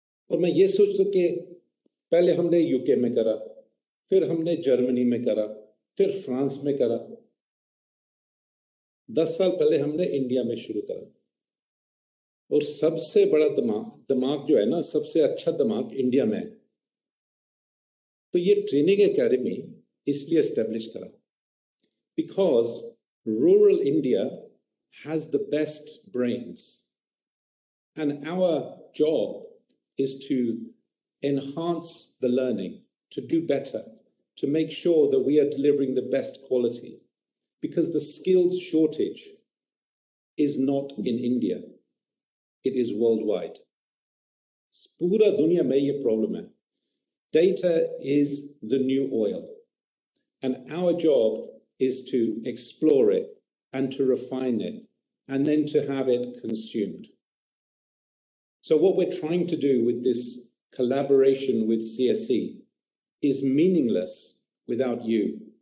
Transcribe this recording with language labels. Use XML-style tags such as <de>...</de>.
<hi>और मैं ये सोचता कि पहले हमने यूके में करा, फिर हमने जर्मनी में करा, फिर फ्रांस में करा। 10 साल पहले हमने इंडिया में शुरू करा। और सबसे बड़ा दिमाग जो है ना, सबसे अच्छा दिमाग इंडिया में है। तो ये ट्रेनिंग एकेडमी इसलिए एस्टेब्लिश करा</hi> <en>Because rural India has the best brains and our job is to enhance the learning, to do better, to make sure that we are delivering the best quality, because the skills shortage is not in India, it is worldwide.</en> <hi>पूरा दुनिया में ये problem है।</hi> <en>Data is the new oil, and our job is to explore it and to refine it and then to have it consumed. So what we're trying to do with this collaboration with CSE is meaningless without you.</en>